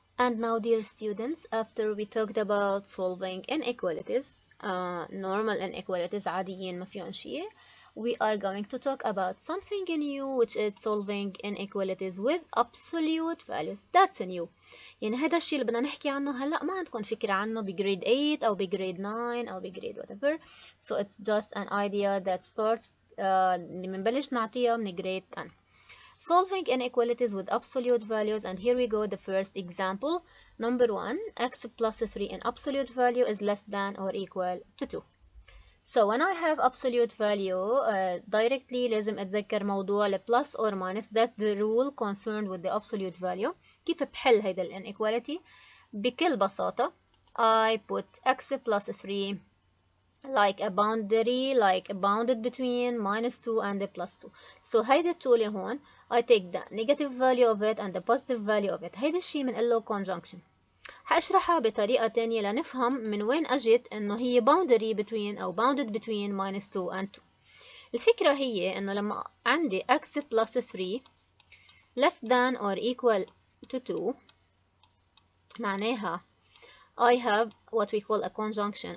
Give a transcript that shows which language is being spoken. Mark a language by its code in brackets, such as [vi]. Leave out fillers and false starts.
[en] And now, dear students, after we talked about solving inequalities, normal inequalities [ar] عاديين ما فيهم شيء, [en] we are going to talk about something new, which is solving inequalities with absolute values. That's new. [ar] يعني هذا الشيء اللي بدنا نحكي عنه هلا، ما عندكم فكرة عنه بجريد 8 أو بجريد 9 أو بجريد whatever. [en] So it's just an idea that starts [ar] اللي بنبلش نعطيها من [en] grade 10. Solving inequalities with absolute values, and here we go. The first example, number 1, x plus 3 in absolute value is less than or equal to 2. So when I have absolute value, directly [ar] لازم أتذكر موضوع ال [en] plus or minus. That's the rule concerned with the absolute value. [ar] كيف بحل هيدا ال [en] inequality؟ [ar] بكل بساطة [en] I put x plus 3 like a boundary, like bounded between minus 2 and the plus 2. So [ar] هيدا التو اللي هون [en] I take the negative value of it and the positive value of it. [ar] هيدا الشيء بنقله conjunction. حاشرحها بطريقة تانية لنفهم من وين أجت إنه هي boundary between أو [en] bounded between minus 2 and 2. [ar] الفكرة هي إنه لما عندي [en] x plus 3 less than or equal to 2 [ar] معناها [en] I have what we call a conjunction.